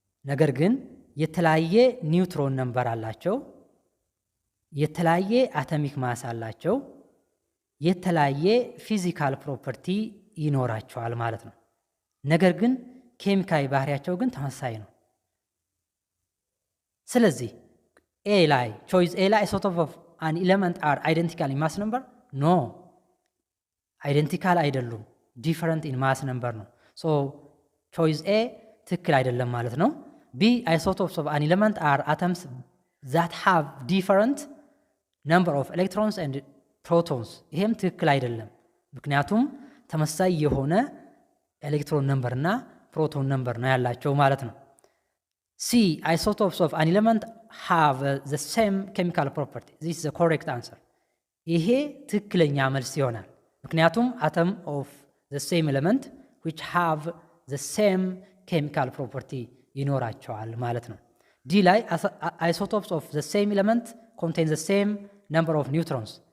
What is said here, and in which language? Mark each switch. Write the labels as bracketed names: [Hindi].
[Amharic] ነገር ግን የተለያየ ኒውትሮን ነምበር አላቸው፣ የተለያየ አቶሚክ ማስ አላቸው፣ የተለያየ ፊዚካል ፕሮፐርቲ ይኖራቸዋል ማለት ነው። ነገር ግን ኬሚካዊ ባህሪያቸው ግን ተመሳሳይ ነው። ስለዚህ ቾይስ ኤ ላይ [English] isotopes of an element are identical in mass number? [Amharic] ኖ አይደንቲካል አይደሉም፣ ዲፈረንት ኢን ማስ ነምበር ነው። ሶ ቾይስ ኤ ትክክል አይደለም ማለት ነው። B. [English] Isotopes of an element are atoms that have different number of electrons and protons. [Amharic] ይሄም ትክክል አይደለም፣ ምክንያቱም ተመሳሳይ የሆነ ኤሌክትሮን ነምበር እና ፕሮቶን ነምበር ነው ያላቸው ማለት ነው። C. [English] Isotopes of an element have the same chemical property. This is the correct answer. [Amharic] ይሄ ትክክለኛ መልስ ይሆናል፣ ምክንያቱም [English] atom of the same element which have the same chemical property [Amharic] ይኖራቸዋል ማለት ነው። ዲ ላይ [English] isotopes of the same element contain the same number of neutrons.